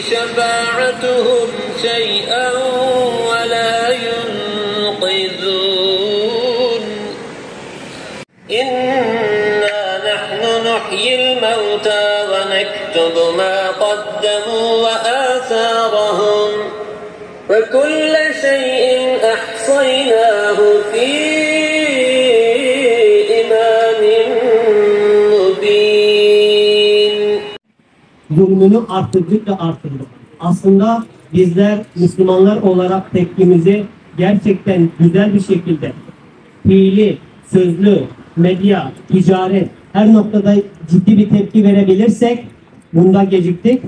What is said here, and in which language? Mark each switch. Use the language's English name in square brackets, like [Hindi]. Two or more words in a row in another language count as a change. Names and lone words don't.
[Arabic] شفاعتهم شيئا ولا ينقذون إنا نحن نحيي الموتى ونكتب ما قدموا وآثارهم وكل شيء أحصيناه في إمام مبين. [Turkish] Zulmünü arttırdıkça arttırdı. Aslında bizler Müslümanlar olarak tepkimizi gerçekten güzel bir şekilde fiili, sözlü, medya, ticaret her noktada ciddi bir tepki verebilirsek bunda geciktik.